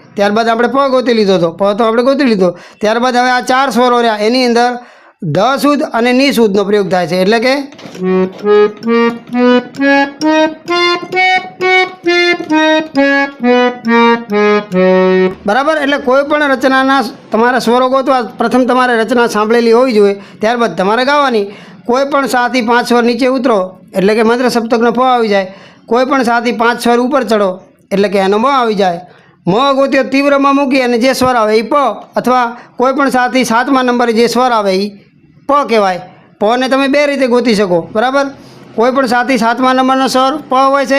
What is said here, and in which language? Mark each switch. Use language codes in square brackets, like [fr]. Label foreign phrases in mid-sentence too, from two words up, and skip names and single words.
[gu] ત્યારબાદ આપણે પ ગોતી લીધો હતો, પ તો આપણે ગોતી લીધો। ત્યારબાદ હવે આ ચાર સ્વરો રહ્યા, એની અંદર ધ શુદ્ધ અને ની શુદ્ધનો પ્રયોગ થાય છે। એટલે કે બરાબર એટલે કોઈપણ રચનાના તમારે સ્વરો ગોતવા પ્રથમ તમારે રચના સાંભળેલી હોવી જોઈએ ત્યારબાદ તમારે ગાવાની કોઈપણ 7 થી 5 સ્વર નીચે ઉતરો એટલે કે મંત્ર સપ્તકનો પ આવી જાય કોઈ પણ સાથી 5 સ્વર ઉપર ચડો એટલે કે એનો મ આવી જાય. મ ગોત્યો તીવ્રમાં મૂકી અને જે સ્વર આવે એ પ, અથવા કોઈ પણ સાથી 7મા નંબરે જે સ્વર આવે એ પ કહેવાય. પને તમે 2 રીતે ગોતી શકો, બરાબર. કોઈ પણ સાથી 7મા નંબરનો સ્વર પ હોય છે.